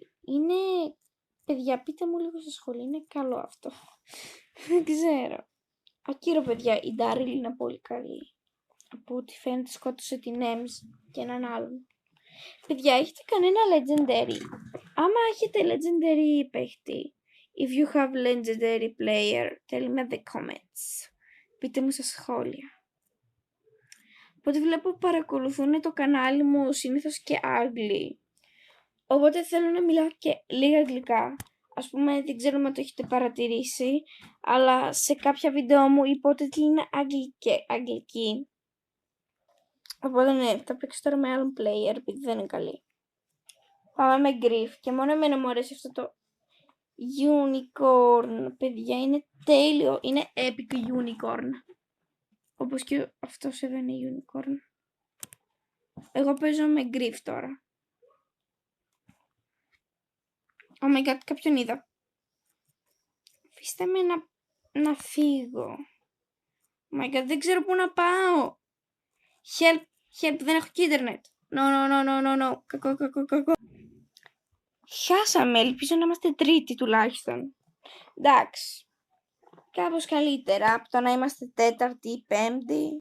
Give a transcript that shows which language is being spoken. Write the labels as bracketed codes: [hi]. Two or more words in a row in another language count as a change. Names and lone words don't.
[el] Είναι, παιδιά, πείτε μου λίγο στα σχόλια, είναι καλό αυτό. Δεν ξέρω. Ακύρο, παιδιά, η Daryl είναι πολύ καλή. Από ό,τι φαίνεται σκότωσε την Ems και έναν άλλον. Παιδιά, έχετε κανένα legendary? Άμα έχετε legendary παίχτη, [en] if you have legendary player, tell me in the comments. [el] Πείτε μου στα σχόλια. Οπότε βλέπω παρακολουθούν το κανάλι μου συνήθως και Άγγλοι. Οπότε θέλω να μιλάω και λίγα αγγλικά. Ας πούμε, δεν ξέρω αν το έχετε παρατηρήσει, αλλά σε κάποια βίντεο μου είπα ότι είναι αγγλική. Οπότε ναι, θα παίξω τώρα με άλλον player, επειδή δεν είναι καλή. Πάμε με Griff και μόνο εμένα μου αρέσει αυτό το unicorn. Παιδιά, είναι τέλειο, είναι [en] epic unicorn. [el] Όπως και αυτός εδώ είναι unicorn. Εγώ παίζω με Griff τώρα. [en] Oh my god, [el] κάποιον είδα. Αφήστε με να φύγω. [en] Oh my god, [el] δεν ξέρω πού να πάω. Help, δεν έχω και ίντερνετ. No. Κακό. Χάσαμε, ελπίζω να είμαστε τρίτη τουλάχιστον. Εντάξει. Κάπως καλύτερα από το να είμαστε τέταρτη ή πέμπτη.